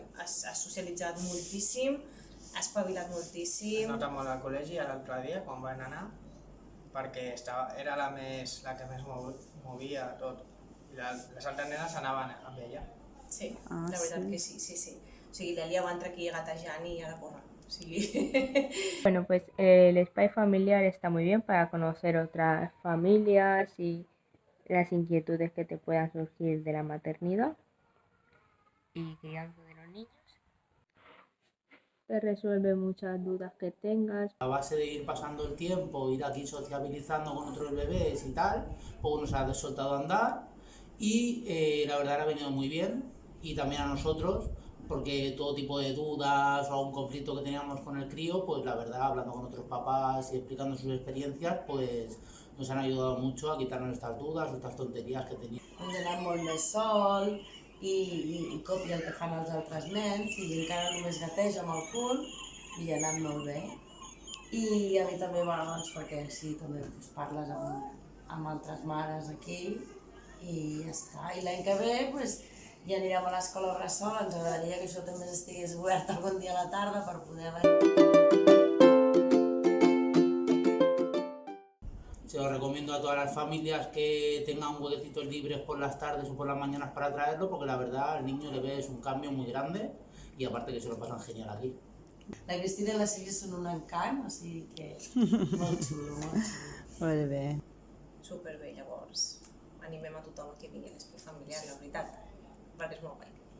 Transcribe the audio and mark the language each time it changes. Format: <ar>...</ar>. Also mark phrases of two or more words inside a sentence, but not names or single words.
<ca>Ha socialitzat moltíssim, ha espavilat moltíssim. Es nota molt al col·legi l'altre dia, quan van anar, perquè era la que més movia tot. I les altres nenes anaven amb ella. Sí, la veritat que sí. O sigui, l'Elia va entrar aquí gatejant i ara corre.</ca> <es>Bueno, pues el Spy familiar está muy bien para conocer otras familias y las inquietudes que te puedan surgir de la maternidad y crianza de los niños. Te resuelve muchas dudas que tengas. A base de ir pasando el tiempo, ir aquí sociabilizando con otros bebés y tal, pues uno se ha soltado a andar y la verdad ha venido muy bien, y también a nosotros, porque todo tipo de dudas o algún conflicto que teníamos con el crío, pues la verdad, hablando con otros papás y explicando sus experiencias, pues nos han ayudado mucho a quitarnos estas dudas o estas tonterías que teníamos.</es> <ca>Hem d'anar molt més sol i copia el que fan els altres nens i encara només gateja amb el cul i ha anat molt bé. I a mi també m'agrada, doncs, perquè sí, també parles amb altres mares aquí i ja està. I l'any que ve ja anirem a l'escola bressol, ens agradaria que això també estigués obert algun dia a la tarda per poder</ca> <es>Se lo recomiendo a todas las familias que tengan huequecitos libres por las tardes o por las mañanas para traerlo, porque la verdad al niño le ves un cambio muy grande y aparte que se lo pasan genial aquí.</es> <ca>La Cristina i la Sílvia són un encant, o sigui que molt xulo, molt xulo. Molt bé. Superbé, llavors animem a tothom que vingui a l'espai familiar, la veritat, perquè és molt guai.</ca>